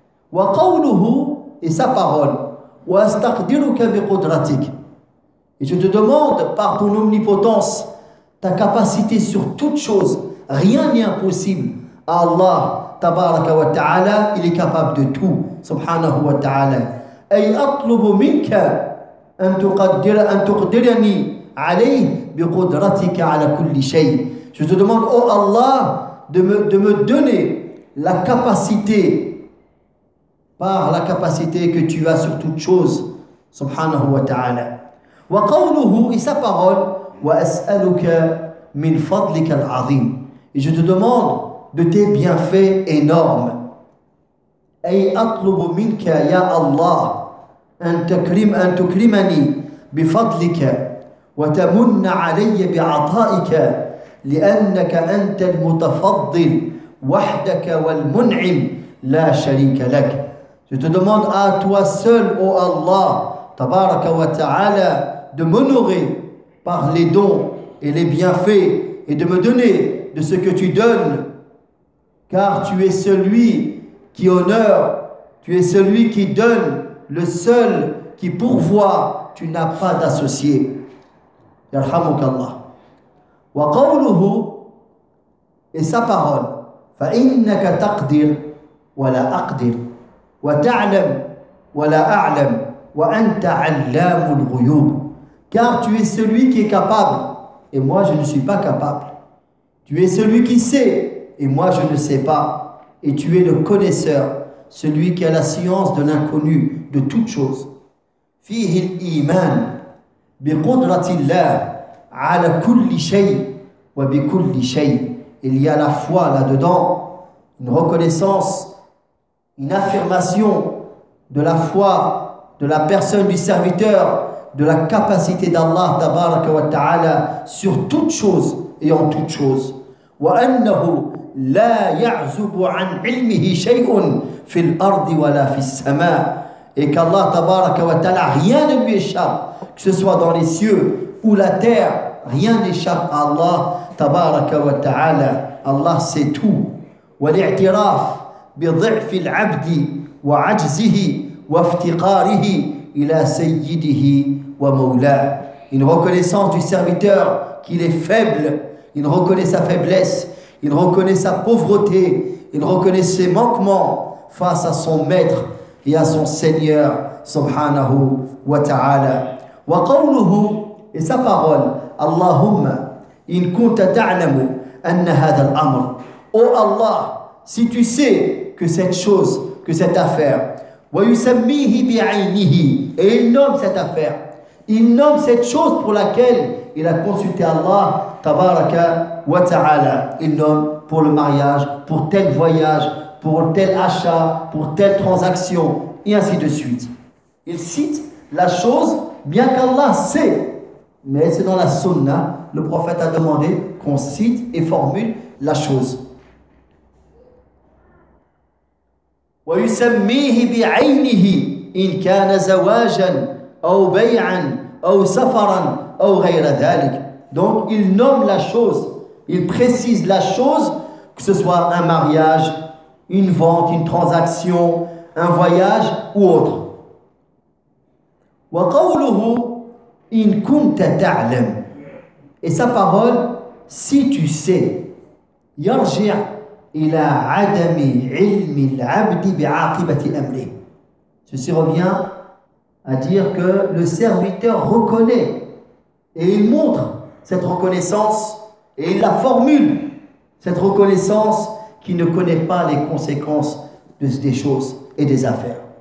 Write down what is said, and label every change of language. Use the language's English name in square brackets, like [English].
[Arabic] Wa qawluhu, [French] et sa parole. [Arabic] Wa astaqdiruka biqudratik, [French] et je te demande par ton omnipotence, ta capacité sur toute chose, rien n'est impossible à Allah تبارك وتعالى إلي كباب دو تو [Arabic] سبحانه وتعالى أي أطلب منك أن تقدرني عليه بقدرتك على كل شيء. [French] Je te demande, oh Allah, de me donner la capacité, par la capacité que tu as sur toutes choses. [Arabic] Subhanahu wa ta'ala. وقوله, [French] et sa parole, [Arabic] وأسألك من فضلك العظيم. [French] Et je te demande de tes bienfaits énormes. [Arabic] أي أطلب منك يا الله أن تكرمني بفضلك وتمن علي بعطائك لأنك أنت المتفضل وحدك والمنعم لا شريك لك. [French] Je te demande à toi seul, ô Allah, tabaraka wa ta'ala, de m'honorer par les dons et les bienfaits et de me donner de ce que tu donnes, car tu es celui qui honore, tu es celui qui donne, le seul qui pourvoit, tu n'as pas d'associé. [Arabic] يرحمك الله. وقوله, [French] et sa parole, [Arabic] فإنك تقدر ولا أقدر وتعلم ولا أعلم وأنت علام الغيوب. [French] Car tu es celui qui est capable et moi je ne suis pas capable. Tu es celui qui sait et moi je ne sais pas. Et tu es le connaisseur, celui qui a la science de l'inconnu, de toutes choses. [Arabic] فيه الإيمان بقدرة الله على كل شيء وبكل شيء. [French] Il y a la foi là-dedans, une reconnaissance, une affirmation de la foi, de la personne du serviteur, de la capacité d'Allah tabaraka wa ta'ala sur toutes choses et en toutes choses. [Arabic] وأنه لا يعزب عن علمه شيء في الأرض ولا في السماء. [French] Et qu'Allah tabaraka wa ta'ala, rien ne lui échappe, que ce soit dans les cieux ou la terre, rien n'échappe à Allah tabaraka wa ta'ala. Allah sait tout. [Arabic] والاعتراف بضعف العبد وعجزه وافتقاره إلى سيده ومولاه. [French] Une reconnaissance du serviteur qu'il est faible, il reconnaît sa faiblesse, il reconnaît sa pauvreté, il reconnaît ses manquements face à son maître et à son Seigneur subhanahu wa ta'ala. [Arabic] وقوله, [French] et sa parole, [Arabic] اللهم إن كنت تعلم أن هذا الأمر. [French] Oh Allah, si tu sais que cette chose, que cette affaire, [Arabic] ويسميه بعينه, [French] et il nomme cette affaire, il nomme cette chose pour laquelle il a consulté Allah tabaraka wa ta'ala. Il nomme pour le mariage, pour tel voyage, pour tel achat, pour telle transaction, et ainsi de suite. Il cite la chose, bien qu'Allah sait, mais c'est dans la sunna, le prophète a demandé qu'on cite et formule la chose. [Arabic] ويسميه بعينه إن كان زواجا أو بيعا أو سفرا أو غير ذلك. [French] Donc il nomme la chose, il précise la chose, que ce soit un mariage, une vente, une transaction, un voyage ou autre. [Arabic] وقوله إن كنت تعلم. [French] Et sa parole, si tu sais, [Arabic] يرجع إلى عدم علم العبد بعاقبة أمره. [French] Ceci revient à dire que le serviteur reconnaît et il montre cette reconnaissance et il la formule, cette reconnaissance qui ne connaît pas les conséquences des choses et des affaires.